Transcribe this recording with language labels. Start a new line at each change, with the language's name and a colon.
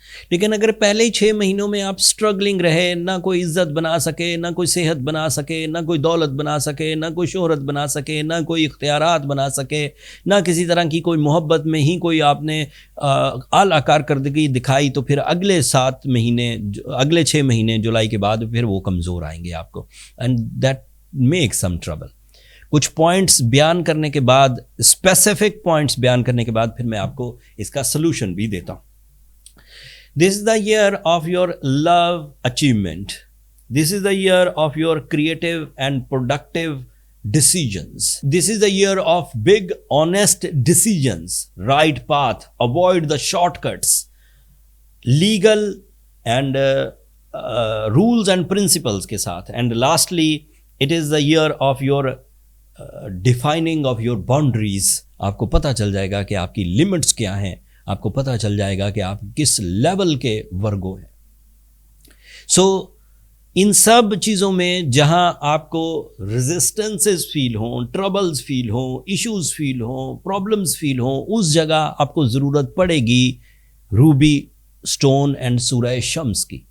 Urdu: لیکن اگر پہلے ہی 6 مہینوں میں آپ سٹرگلنگ رہے، نہ کوئی عزت بنا سکے، نہ کوئی صحت بنا سکے، نہ کوئی دولت بنا سکے، نہ کوئی شہرت بنا سکے، نہ کوئی اختیارات بنا سکے، نہ کسی طرح کی کوئی محبت میں ہی کوئی آپ نے اعلیٰ کارکردگی دکھائی، تو پھر اگلے 6 مہینے جولائی کے بعد پھر وہ کمزور آئیں گے آپ کو،
English: And that make some trouble.
Urdu: کچھ پوائنٹس بیان کرنے کے بعد، اسپیسیفک پوائنٹس بیان کرنے کے بعد پھر میں آپ کو اس کا سلوشن بھی دیتا ہوں.
English: This is the year of your love achievement. This is the year of your creative and productive decisions. This is the year of big, honest decisions. Right path. Avoid the shortcuts. Legal and rules and principles
Urdu: کے ساتھ.
English: And lastly, it is the year of your defining of your boundaries.
Urdu: آپ کو پتہ چل جائے گا کہ آپ کی لمٹس کیا ہیں، آپ کو پتہ چل جائے گا کہ آپ کس لیول کے ورگو ہیں. سو ان سب چیزوں میں جہاں آپ کو ریزسٹنسز فیل ہوں، ٹربلز فیل ہوں، ایشوز فیل ہوں، پرابلمز فیل ہوں، اس جگہ آپ کو ضرورت پڑے گی روبی سٹون اینڈ سورہ شمس کی.